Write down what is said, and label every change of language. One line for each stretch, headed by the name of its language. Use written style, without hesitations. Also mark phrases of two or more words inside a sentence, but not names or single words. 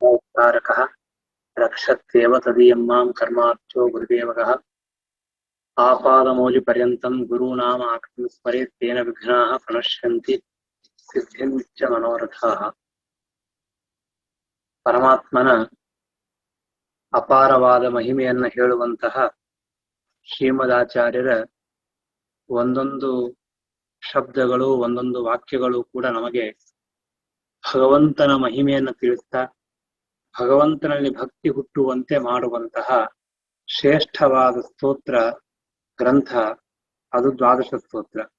Sanskrit: तारकः रक्षत्येव तदीयं मां कर्मार्थो गुरुदेवकः आपादमौलिपर्यन्तं गुरूणाम् आकृतिं स्मरेत् तेन विघ्नाः प्रणश्यन्ति सिद्ध्यन्ति च मनोरथाः.
Kannada: ಪರಮಾತ್ಮನ ಅಪಾರವಾದ ಮಹಿಮೆಯನ್ನು ಹೇಳುವಂತಹ ಶ್ರೀಮದಾಚಾರ್ಯರ ಒಂದೊಂದು ಶಬ್ದಗಳು ಒಂದೊಂದು ವಾಕ್ಯಗಳು ಕೂಡ ನಮಗೆ ಭಗವಂತನ ಮಹಿಮೆಯನ್ನು ತಿಳಿಸ್ತಾ ಭಗವಂತನಲ್ಲಿ ಭಕ್ತಿ ಹುಟ್ಟುವಂತೆ ಮಾಡುವಂತಹ ಶ್ರೇಷ್ಠವಾದ ಸ್ತೋತ್ರ ಗ್ರಂಥ ಅದು ದ್ವಾದಶ ಸ್ತೋತ್ರ.